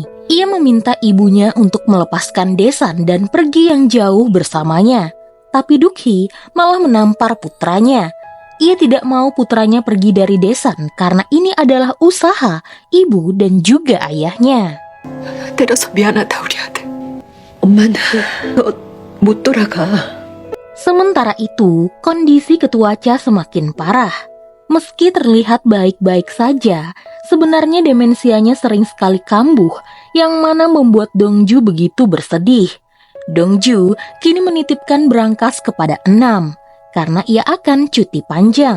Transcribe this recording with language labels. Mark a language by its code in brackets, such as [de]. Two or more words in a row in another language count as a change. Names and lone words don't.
[id] Ia meminta ibunya untuk melepaskan Desan dan pergi yang jauh bersamanya. Tapi Dukhi malah menampar putranya. Ia tidak mau putranya pergi dari Desan karena ini adalah usaha ibu dan juga ayahnya. [ko] 때려서 미안하다 우리 아들. 엄마는 너 못 돌아가. [id] Sementara itu, kondisi Ketua Cha semakin parah. Meski terlihat baik-baik saja, sebenarnya demensianya sering sekali kambuh, yang mana membuat Dongju begitu bersedih. Dongju kini menitipkan berangkas kepada Enam, karena ia akan cuti panjang.